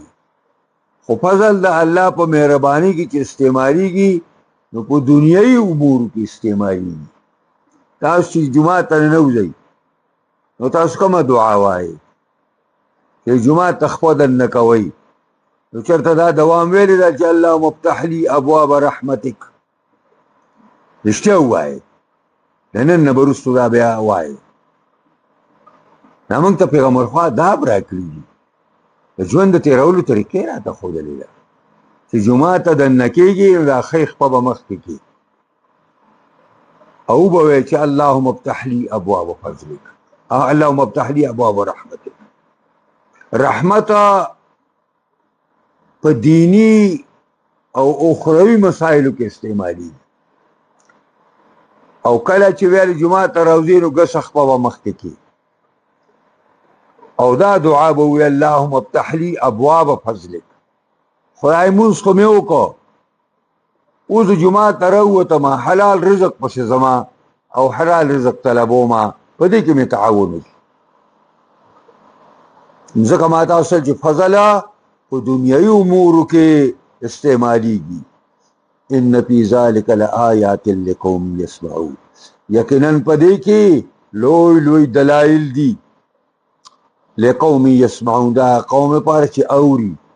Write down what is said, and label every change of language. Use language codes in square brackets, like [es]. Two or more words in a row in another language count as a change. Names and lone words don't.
[ps] خو فضل د الله په مهربانۍ کې چې استعمالیږي نو په دنیایي امورو کې استعمالیږي. تاسو چې جمعه ته ننوځئ نو تاسو کومه دعا وایي چې جمعه ته خپه دننه کوئ، نو چېرته دا دوام ویلې ده چې [ar] اللهم افتح لي ابواب رحمتک؟ [ps] رښتیا ووایئ، د نن نه به وروستو دا بیا وایي دا موږ ته پیغمبر خوا دا راکړي دي د ژوند د تېرولو طریقې راته ښودلې ده چې جومات ته دننه کېږي نو دا ښۍ خپه به مخکې کړي او به وایي چې [ar] اللهم افتح لي ابواب فضلک اللهم افتح لي ابواب رحمتک [ps] رحمت په دینی او اخروي مسایلو کې استعمالي او کله چې ویل جمعه ته راوځي نو ګس خپه به مخکې کړي او دا دعا به وي [ar] اللهم افتح لي ابواب فضلک [ps] خدای مونځ خو مې وکړو اوس د جمعه ته راووتم حلال رزق پسې ځما او حلال رزق طلبومه په دې کې مې تعاون وکړي ځکه ما تاسو چې فضله په دنیایي امورو کې استعمالیږي [ar] ان فی ذلک لآیات لقوم یسمعون [ps] یقینا په دې کې لوی لوی دلایل دي [ar] لقوم یسمعون [ps] دا قوم لپاره چې اوري